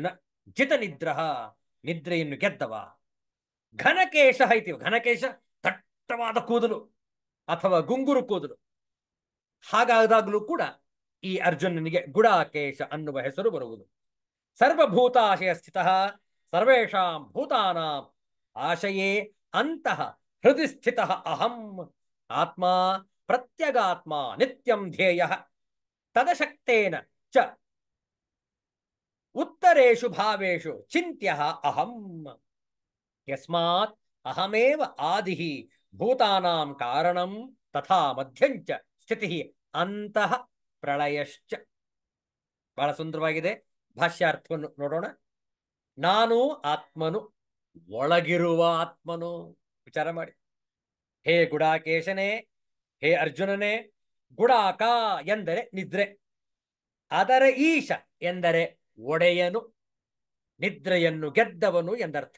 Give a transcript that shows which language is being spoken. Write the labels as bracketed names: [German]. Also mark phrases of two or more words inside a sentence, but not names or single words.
[Sanskrit] जित निद्रः, [Kannada] ನಿದ್ರೆಯನ್ನು ಗೆದ್ದವ. ಘನಕೇಶ ಐತಿ. ಘನಕೇಶ ದಟ್ಟವಾದ ಕೂದಲು ಅಥವಾ ಗುಂಗುರು ಕೂದಲು. ಹಾಗಾದಾಗಲೂ ಕೂಡ ಈ ಅರ್ಜುನನಿಗೆ ಗುಡಾಕೇಶ ಅನ್ನುವ ಹೆಸರು ಬರುವುದು. [Sanskrit] सर्वभूताशय स्थित, सर्वेषां भूतानां आशये अन्तः हृदय स्थित अहं. आत्म प्रत्यगात्म नित्यं ध्येय तदशक्तेन च उत्तरेषु भावेषु चिन्त्य अहं. यस्मात् अहमेव आदिः भूतानां कारणं तथा मध्यंच स्थिति अन्तः प्रलयश्च. [Kannada] ಬಹಳ ಸುಂದರವಾಗಿದೆ. ಭಾಷ್ಯಾರ್ಥವನ್ನು ನೋಡೋಣ. ನಾನು ಆತ್ಮನು, ಒಳಗಿರುವ ಆತ್ಮನು. ವಿಚಾರ ಮಾಡಿ. ಹೇ ಗುಡಾಕೇಶನೇ, ಹೇ ಅರ್ಜುನನೇ, ಗುಡಾಕ ಎಂದರೆ ನಿದ್ರೆ, ಅದರ ಈಶ ಎಂದರೆ ಒಡೆಯನು, ನಿದ್ರೆಯನ್ನು ಗೆದ್ದವನು ಎಂದರ್ಥ.